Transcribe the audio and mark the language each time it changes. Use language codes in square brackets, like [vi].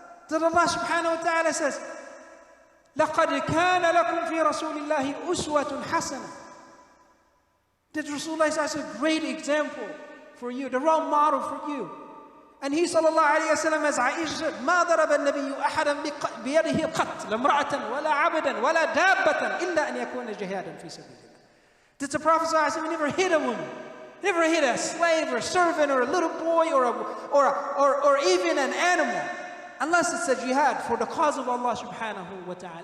[en] That Allah subhanahu wa ta'ala says, [ar] لَقَدْ كَانَ لَكُمْ فِي رَسُولِ اللَّهِ أُسْوَةٌ حَسَنَةٌ. [en] That Rasulullah is a great example for you, the role model for you. And he sallallahu alayhi wa sallam, as Aisha said, [ar] مَا ضَرَبَ النَّبِيُّ أَحَدًا بِيَدِهِ قَطْ لَمْرَأَةً وَلَا عَبْدًا وَلَا دَابَّةً إِلَّا أَنْ يَكُونَ جِهَادًا فِي سَبِيلِ اللَّهِ. [en] That the Prophet sallallahu alayhi wa sallam never hit a woman, never hit a slave or a servant or a little boy or even an animal, unless it's a jihad for the cause of Allah subhanahu wa ta'ala.